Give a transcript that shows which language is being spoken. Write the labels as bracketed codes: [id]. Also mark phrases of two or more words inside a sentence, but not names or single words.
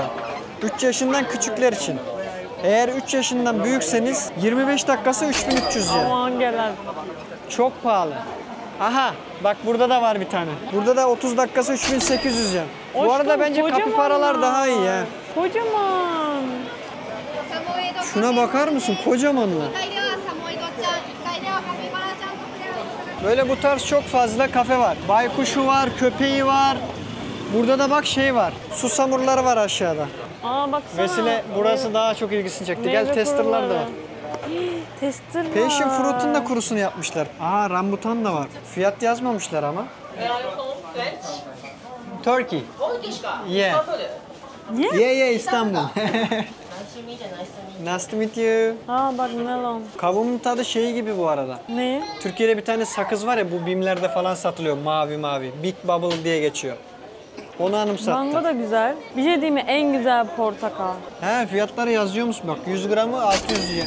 [tr] 3 yaşından küçükler için. Eğer 3 yaşından büyükseniz 25 dakikası 3300 yen. Aman gelen. Çok pahalı. Aha bak burada da var bir tane. Burada da 30 dakikası 3800 yen. Bu arada Aşkım, bence kapibaralar kocamanlar. daha iyi ya. Kocaman. Şuna bakar mısın? Kocamanlar. [ja] 1 階ではサモエドちゃん、1階ではカピバラちゃんと触れ合うことが [tr] Böyle bu tarz çok fazla kafe var. Baykuşu var, köpeği var. Burada da bak şey var. Susamurları var aşağıda. Aa baksana. Vesile burası daha çok ilgisini çekti. Gel Meyve testerlar da kuruları. var. Hii, Tester var. [en] Passion fruit'un [tr] da kurusunu yapmışlar. Aa rambutan da var. Fiyat yazmamışlar ama. [en] Turkey. Yeah. Yeah. Yeah İstanbul. Nice to meet you. [tr] Aa bak melon. Kavumun tadı şey gibi bu arada. Ne? Türkiye'de bir tane sakız var ya bu BİM'lerde falan satılıyor mavi mavi. Big Bubble diye geçiyor. Onu anımsattı. Mango da güzel. Bir şey diyeyim mi? En güzel portakal. He fiyatları yazıyor musun bak 100 gramı 600 yen.